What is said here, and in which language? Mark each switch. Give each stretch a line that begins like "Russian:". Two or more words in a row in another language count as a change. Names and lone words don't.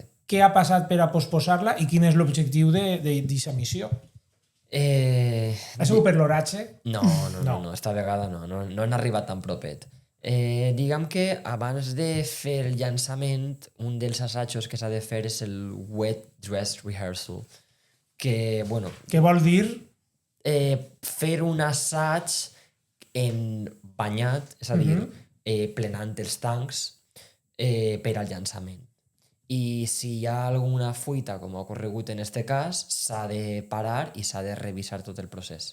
Catalan: Què ha passat per a posposar-la i quin és l'objectiu d'aquesta missió? Ha sigut per l'oratge? No, esta vegada no han arribat tan propet. Diguem que abans de fer el llançament, un dels assajos que s'ha de fer és el
English: wet dress rehearsal,
Catalan: que, bueno... Què vol dir? Fer un assaig en banyat, és a dir, plenant els tancs per al llançament. I si hi ha alguna fuita, com ha ocorregut en este cas, s'ha de parar i s'ha de revisar tot el procés.